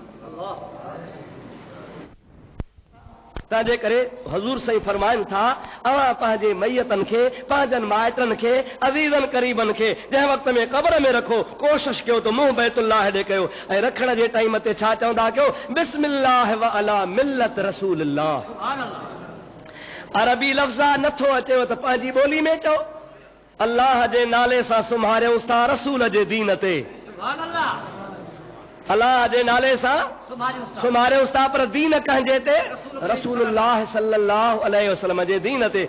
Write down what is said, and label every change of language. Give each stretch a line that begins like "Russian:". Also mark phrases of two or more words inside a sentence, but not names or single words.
Sindhi: तंहिंजे करे हज़ूर साईं फरमाइनि था अव्हां पंहिंजे मैयतनि खे, पंहिंजनि माइटनि खे, अज़ीज़नि क़रीबनि खे जंहिं वक़्त में क़ब्र में रखो, कोशिश कयो त मुंहुं बैतुल्लाह ॾे कयो ऐं रखण जे टाइम ते छा चवंदा कयो?
Arabic: بسم الله و على ملة رسول الله.
Sindhi: अरबी लफ़्ज़ नथो अचेव त पंहिंजी ॿोली में चओ, अल्लाह जे नाले सां सुम्हारियोसि था रसूल जे दीन ते। अल्लाह जे नाले सां सुम्हारियोसि था, पर दीन कंहिंजे ते? रसूलुल्लाह
Arabic: صلى الله عليه وسلم
Sindhi: जे दीन ते।